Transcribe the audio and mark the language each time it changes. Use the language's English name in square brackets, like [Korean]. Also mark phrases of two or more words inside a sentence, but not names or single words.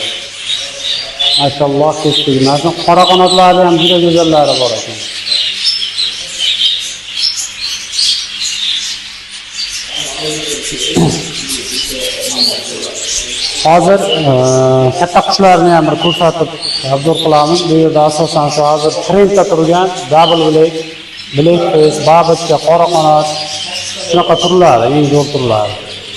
[Uzbek] Mashalloh, kestiginasin. Qora qanotlari ham juda go'zallari bor ekan. Hozir katta qushlarni ham bir ko'rsatib obzor qilamiz. Bu yerda asosan shu hozir trendda turgan [English] double black face, [Uzbek] babushka, qora qanot shunaqa turlari, eng zo'r turlari.